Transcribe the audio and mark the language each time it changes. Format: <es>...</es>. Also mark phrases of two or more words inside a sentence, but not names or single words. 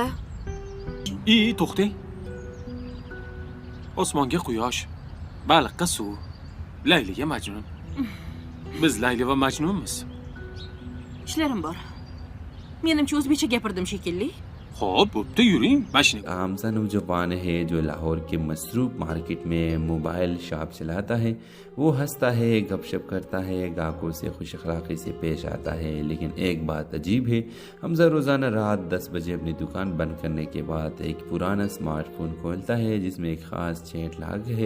<uz>To'xtang. Osmonga quyosh, baliqqa suv, Layliga Majnun. Biz Layli va Majnunmiz. Ishlarim bor. Menimcha o'zbekcha gapirdim shekilli. Xo'p, bo'pti, yuring, mashinaga.</uz> <hi>आमजा नौजवान है जो लाहौर के मसरूफ मार्केट में मोबाइल शॉप चलाता है। वो हंसता है, गपशप करता है, ग्राहकों से खुश अखलाकी से पेश आता है। लेकिन एक बात अजीब है, हमजा रोज़ाना रात 10 बजे अपनी दुकान बंद करने के बाद एक पुराना स्मार्टफोन खोलता है जिसमें एक ख़ास</hi> <en>chat log</en> <hi>है।</hi>